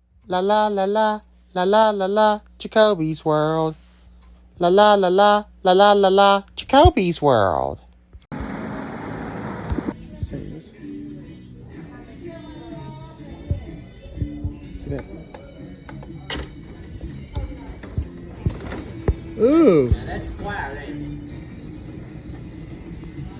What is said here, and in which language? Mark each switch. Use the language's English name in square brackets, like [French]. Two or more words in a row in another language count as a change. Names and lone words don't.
[English] La la la la, la la la la, Jacoby's World. La la la la, la la la la, Jacoby's World. Let's see this. See that? Ooh. Now that's quiet, ain't it?